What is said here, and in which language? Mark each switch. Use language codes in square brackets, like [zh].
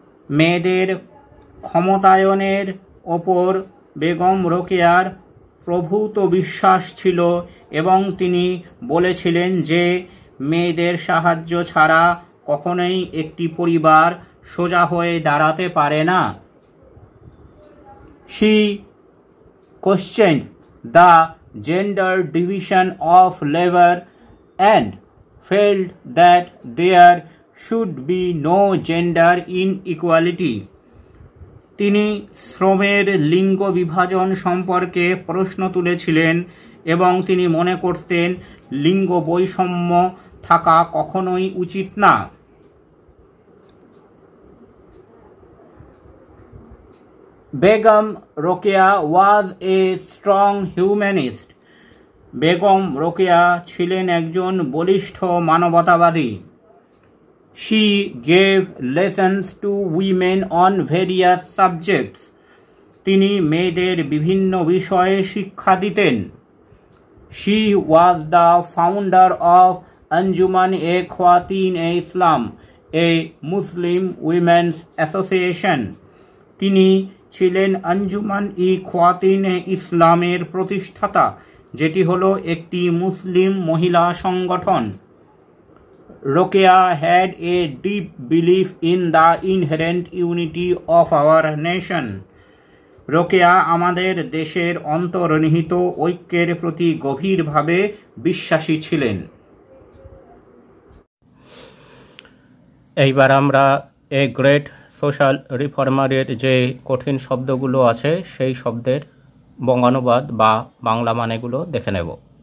[bn] মেয়েদের ক্ষমতায়নের ওপর বেগম রোকেয়ার প্রভূত বিশ্বাস ছিল এবং তিনি বলেছিলেন যে মেয়েদের সাহায্য ছাড়া কখনোই একটি পরিবার সোজা হয়ে দাঁড়াতে পারে না। [en] She questioned the gender division of labor and felt that there should be no gender inequality. [bn] তিনি শ্রমের লিঙ্গ বিভাজন সম্পর্কে প্রশ্ন তুলেছিলেন এবং তিনি মনে করতেন লিঙ্গ বৈষম্য থাকা কখনোই উচিত না। [en] Begum Rokeya was a strong humanist. [bn] Begum Rokeya ছিলেন একজন বলিষ্ঠ মানবতাবাদী। [en] She gave lessons to women on various subjects. [bn] তিনি মেয়েদের বিভিন্ন বিষয়ে শিক্ষা দিতেন। [en] She was the founder of Anjuman-e-Khwatin-e-Islam, a Muslim women's association. [bn] তিনি ছিলেন আঞ্জুমান-ই-খওয়াতিন-e-ইসলামের প্রতিষ্ঠাতা, যেটি হলো একটি মুসলিম মহিলা সংগঠন। [en] Rokeya had a deep belief in the inherent unity of our nation. [bn] Rokeya আমাদের দেশের অন্তর্নিহিত ঐক্যের প্রতি গভীরভাবে বিশ্বাসী ছিলেন। এইবার আমরা [en] a great social রিফর্মারের [bn] যে কঠিন শব্দগুলো আছে সেই শব্দের বঙ্গানুবাদ বা বাংলা মানেগুলো দেখে নেব।